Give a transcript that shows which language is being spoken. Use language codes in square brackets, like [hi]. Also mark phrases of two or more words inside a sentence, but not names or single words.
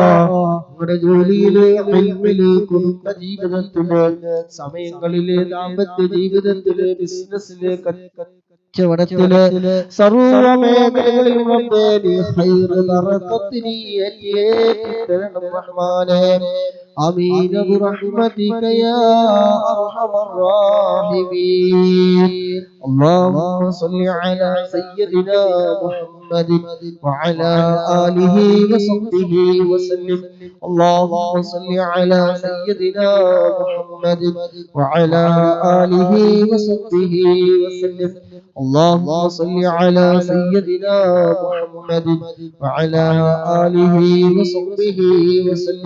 [ml] നമ്മുടെ ജോലിയില്, ഇൽമില്, കുടുംബ ജീവിതത്തില്, സമയങ്ങളില്, ദാമ്പത്യ ജീവിതത്തില്, ബിസിനസ്സില്, കച്ചവടത്തില്, സർവ്വ മേഖലകളിലും റബ്ബേ നീ ഖൈറ് ബറകത്ത് നീ ഏറ്റി തരണം റഹ്മാനേ. [ar] آمين برحمتك يا أرحم الراحمين. اللهم صل على سيدنا محمد محمد وعلى آله وصحبه وسلم. اللهم صل على سيدنا محمد وعلى آله وصحبه وسلم. اللهم صل على سيدنا محمد وعلى آله وصحبه وسلم.